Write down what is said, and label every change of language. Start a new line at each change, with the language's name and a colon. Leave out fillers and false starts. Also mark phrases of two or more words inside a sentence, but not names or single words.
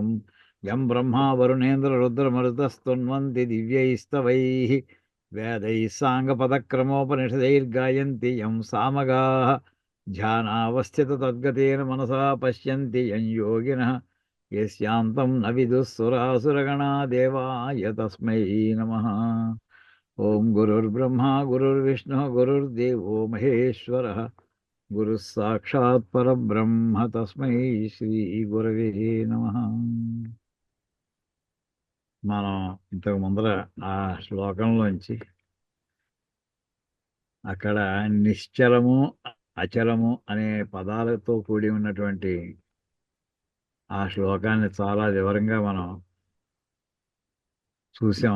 Sanskrit: यं ब्रह्मा वरुणेन्द्ररुद्रमरुतस्तुन्वन्ति दिव्यैस्तवैः वेदैः साङ्गपदक्रमोपनिषदैर्गायन्ति यं सामगाः. ध्यानावस्थिततद्गतेन मनसा पश्यन्ति यं योगिनः यस्यान्तं न विदुः सुरासुरगणा देवाय तस्मै नमः. ఓం గురుర్బ్రహ్మా గురుర్విష్ణుః గురుర్దేవో మహేశ్వరः గురుः సాక్షాత్ పరబ్రహ్మ తస్మై శ్రీ గురవే నమః.
Telugu: మనం ఇంతకు ముందర ఆ శ్లోకంలోంచి అక్కడ నిశ్చలము అచలము అనే పదాలతో కూడి ఉన్నటువంటి ఆ శ్లోకాన్ని చాలా వివరంగా మనం చూసాం.